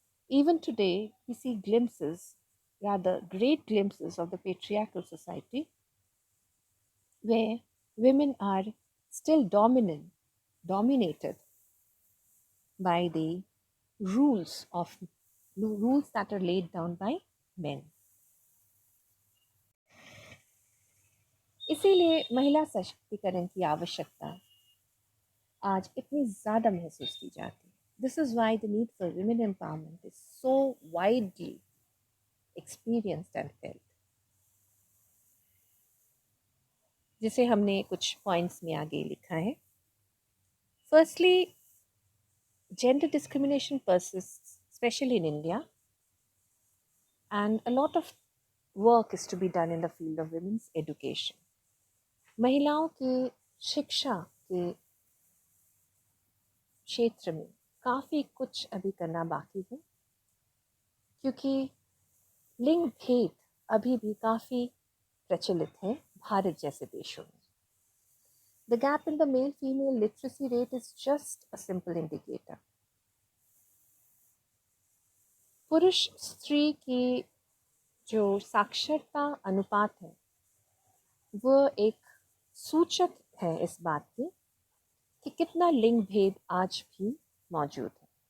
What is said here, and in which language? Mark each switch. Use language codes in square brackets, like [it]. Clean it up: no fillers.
[en] Even today, we see glimpses, rather great glimpses, of the patriarchal society where women are still dominated by the rules that are laid down by men. [hi] इसीलिए महिला सशक्तिकरण की आवश्यकता आज इतनी ज़्यादा महसूस की जाती है. [en] This is why the need for women empowerment is so widely experienced and felt. [hi] जिसे हमने कुछ पॉइंट्स में आगे लिखा है. [en] Firstly, gender discrimination persists, especially in India, and a lot of work is to be done in the field of women's education. [hi] महिलाओं की शिक्षा के क्षेत्र में काफ़ी कुछ अभी करना बाकी है, क्योंकि लिंग भेद अभी भी काफ़ी प्रचलित है भारत जैसे देशों में. [en] The gap in the male-female literacy rate is just a simple indicator. [hi] पुरुष स्त्री की जो साक्षरता अनुपात है वह एक सूचक है इस बात की कि कितना लिंग भेद आज भी मौजूद है.